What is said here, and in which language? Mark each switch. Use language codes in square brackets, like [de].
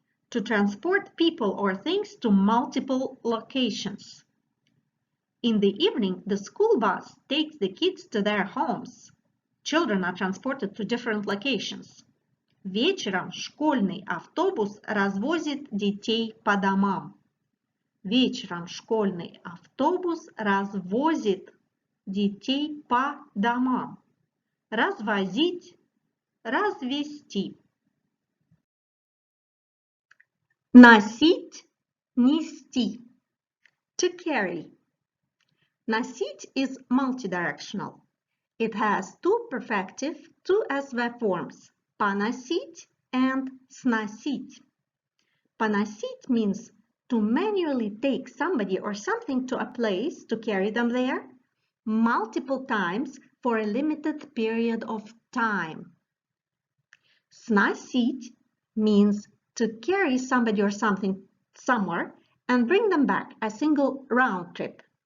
[en] To transport people or things to multiple locations. In the evening, the school bus takes the kids to their homes. Children are transported to different locations. [ru] Вечером школьный автобус развозит детей по домам. Вечером школьный автобус развозит детей по домам. Развозить, развести. Носить, нести. [en] To carry. Носить is multidirectional. It has two perfective, two SV forms. [ru] Поносить and сносить. [en] Поносить means to manually take somebody or something to a place, to carry them there, multiple times for a limited period of time. Сносить means to carry somebody or something somewhere and bring them back, a single round trip.